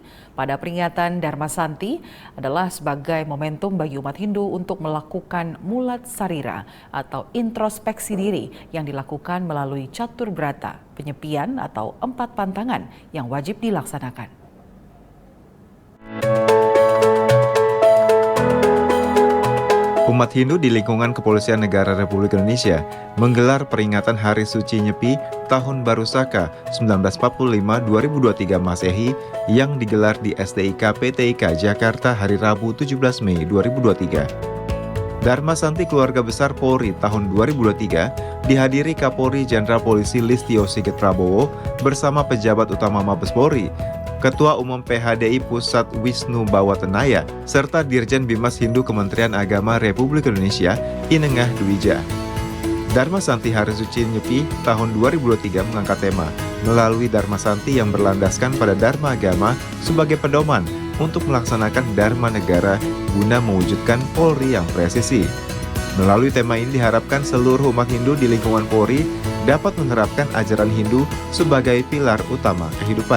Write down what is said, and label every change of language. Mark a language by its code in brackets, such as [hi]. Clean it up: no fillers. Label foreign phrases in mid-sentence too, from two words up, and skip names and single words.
[id] Pada peringatan Dharma Santi adalah sebagai momentum bagi umat Hindu untuk melakukan mulat sarira atau introspeksi diri yang dilakukan melalui catur brata, penyepian atau 4 pantangan yang wajib dilaksanakan. Umat Hindu di lingkungan Kepolisian Negara Republik Indonesia menggelar peringatan Hari Suci Nyepi Tahun Baru Saka 1945-2023 Masehi yang digelar di SDIK PTIK Jakarta hari Rabu 17 Mei 2023. Dharma Santi Keluarga Besar Polri tahun 2023 dihadiri Kapolri Jenderal Polisi Listio Sigit Prabowo bersama pejabat utama Mabes Polri, Ketua Umum PHDI Pusat Wisnu Bawatenaya, serta Dirjen Bimas Hindu Kementerian Agama Republik Indonesia Inengah Dwija. Dharma Santi Hari Suci Nyepi tahun 2023 mengangkat tema melalui Dharma Santi yang berlandaskan pada Dharma Agama sebagai pedoman untuk melaksanakan Dharma Negara guna mewujudkan Polri yang presisi. Melalui tema ini diharapkan seluruh umat Hindu di lingkungan Polri dapat menerapkan ajaran Hindu sebagai pilar utama kehidupan.